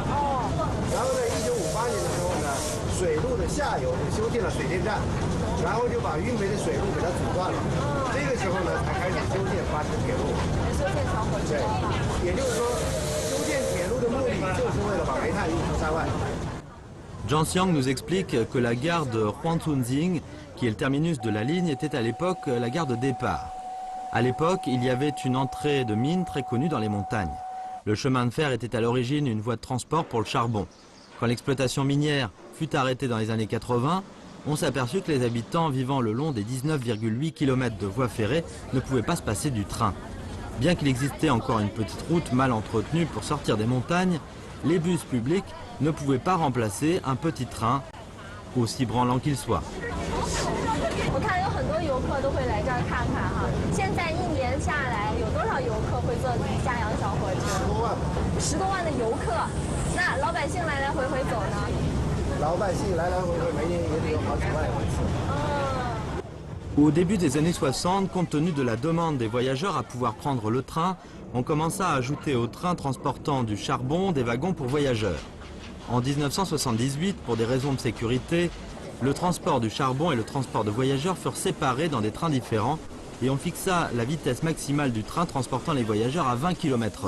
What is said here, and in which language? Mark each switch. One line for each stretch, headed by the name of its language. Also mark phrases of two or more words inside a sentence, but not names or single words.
Chinese: 然后在1958年的时候呢，水路的下游就修建了水电站，然后就把运煤的水路给它阻断了。这个时候呢，才开始修建八条铁路。修建小火车。也就是说，修建铁路的目的就是为了把煤炭运出山外。
French: Zhang Xiang nous explique que la gare de Huangzhongjing, qui est le terminus de la ligne, était à l'époque la gare de départ. À l'époque, il y avait une entrée de mine très connue dans les montagnes. Le chemin de fer était à l'origine une voie de transport pour le charbon. Quand l'exploitation minière fut arrêtée dans les années 80, on s'aperçut que les habitants vivant le long des 19,8 km de voies ferrées ne pouvaient pas se passer du train. Bien qu'il existait encore une petite route mal entretenue pour sortir des montagnes, les bus publics ne pouvaient pas remplacer un petit train, aussi branlant qu'il soit.
Chinese: 我看有很多游客都会来这儿看看哈。现在一年下来，有多少游客会坐嘉阳小火车 10多万。 10多万的游客，那老百姓来来回回走呢？老百姓来来回回每年也得有好几万人次。
French: Au début des années 60, compte tenu de la demande des voyageurs à pouvoir prendre le train, on commença à ajouter au train transportant du charbon des wagons pour voyageurs. En 1978, pour des raisons de sécurité, le transport du charbon et le transport de voyageurs furent séparés dans des trains différents et on fixa la vitesse maximale du train transportant les voyageurs à 20 km/h.